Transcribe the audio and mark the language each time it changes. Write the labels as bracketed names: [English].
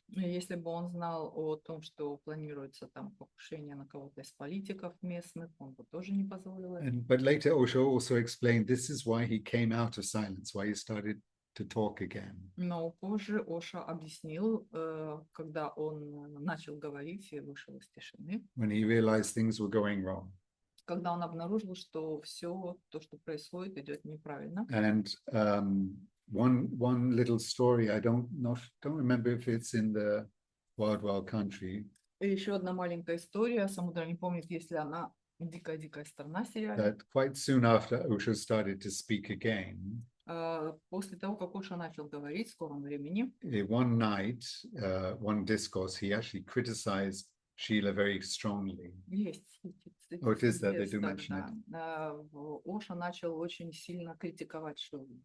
[Russian] Если бы он знал о том, что планируется там покушение на кого-то из политиков местных, он бы тоже не позволил это. [English] But later Osho also explained this is why he came out of silence, why he started to talk again. [Russian] Но позже Оша объяснил, когда он начал говорить и вышел из тишины. [English] When he realized things were going wrong. [Russian] Когда он обнаружил, что все то, что происходит, идет неправильно. [English] And one little story, I don't remember if it's in the Wild Country. [Russian] И еще одна маленькая история, Самудра не помнит, если она «Дикая страна» сериале. [English] That quite soon after Osho started to speak again. [Russian] После того, как Оша начал говорить в скором времени. [English] One night, one discourse, he actually criticized Sheela very strongly. [Russian] Есть. [English] Oh, it is that they do mention it. [Russian] Оша начал очень сильно критиковать Шилу.